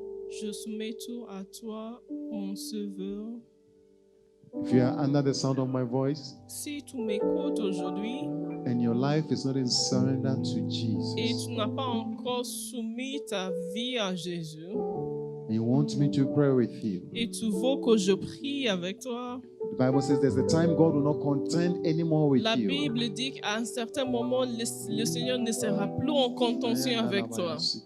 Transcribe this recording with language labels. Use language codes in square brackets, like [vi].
[fr] Je soumets tout à toi, mon Sauveur. [en] If you are under the sound of my voice [fr] Si tu m'écoutes aujourd'hui [en] and your life is not in surrender to [fr] et [en] Jesus, [fr] tu n'as pas encore soumis ta vie à Jésus [en] and you want me to pray with you, [fr] et tu veux que je prie avec toi, [en] the Bible says there's a time God will not contend anymore with [fr] la [en] you. [fr] Bible dit qu'à un certain moment, le Seigneur ne sera plus en contention avec toi.